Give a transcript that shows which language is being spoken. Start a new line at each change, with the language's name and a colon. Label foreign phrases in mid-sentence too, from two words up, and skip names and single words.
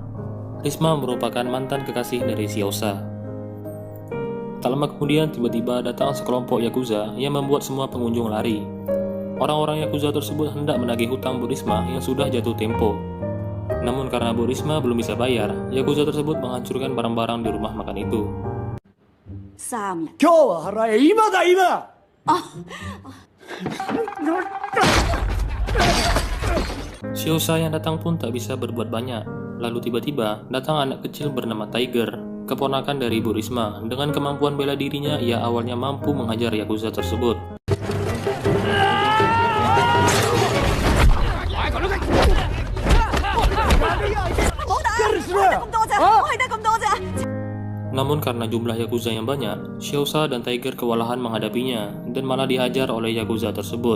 Indonesian: Risma merupakan mantan kekasih dari Xiaosa. Tak lama kemudian tiba-tiba datang sekelompok Yakuza yang membuat semua pengunjung lari. Orang-orang Yakuza tersebut hendak menagih hutang Bu Risma yang sudah jatuh tempo. Namun karena Bu Risma belum bisa bayar, Yakuza tersebut menghancurkan barang-barang di rumah makan itu. Sam.
Japanese: 今日は払え、今だ今。
Indonesian: Shiosa yang datang pun tak bisa berbuat banyak. Lalu tiba-tiba datang anak kecil bernama Tiger, keponakan dari Ibu Risma. Dengan kemampuan bela dirinya, ia awalnya mampu menghajar Yakuza tersebut. Namun karena jumlah Yakuza yang banyak, Shiosa dan Tiger kewalahan menghadapinya dan malah dihajar oleh Yakuza tersebut.